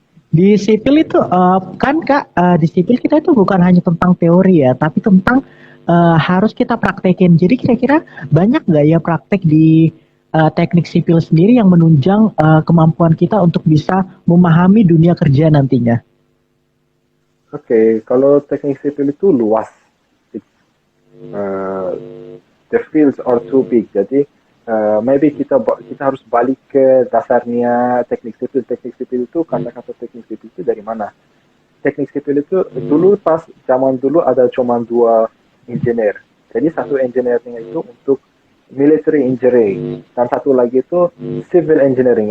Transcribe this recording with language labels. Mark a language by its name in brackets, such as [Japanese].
[Indonesian] di sipil itu kan kak, di sipil kita itu bukan hanya tentang teori ya, tapi tentang harus kita praktekin. Jadi kira-kira banyak nggak ya praktek di teknik sipil sendiri yang menunjang kemampuan kita untuk bisa memahami dunia kerja nantinya? Oke, kalau teknik sipil itu luas. [English] Uh, the fields are too big. [Indonesian] Jadi maybe kita harus balik ke dasarnya teknik sipil. Teknik sipil itu kata-kata teknik sipil itu dari mana? Teknik sipil itu dulu pas zaman dulu ada cuma dua engineer. Jadi satu engineering itu untuk military engineering dan satu lagi itu civil engineering.